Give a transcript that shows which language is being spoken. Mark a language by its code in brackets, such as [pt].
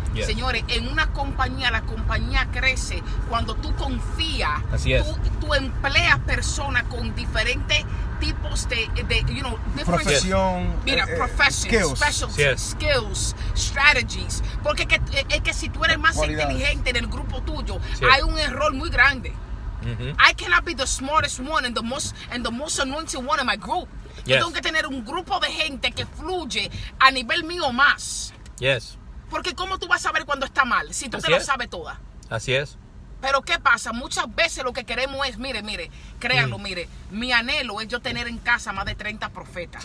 [es] Señores, en una compañía, la compañía crece cuando tú confías. Tú empleas personas con diferentes tipos de [en] different [es] profesión, [en] mira, professions, skills, strategies. [es] Porque es que si tú eres más inteligente en el grupo tuyo, hay un error muy grande. [en] I cannot be the smartest one and the most anointed one in my group. [es] Yo tengo que tener un grupo de gente que fluye a nivel mío más. Porque ¿cómo tú vas a saber cuando está mal si tú te lo sabes toda? Así es. Pero ¿qué pasa? Muchas veces lo que queremos es, mire, créanlo, mi anhelo es yo tener en casa más de 30 profetas.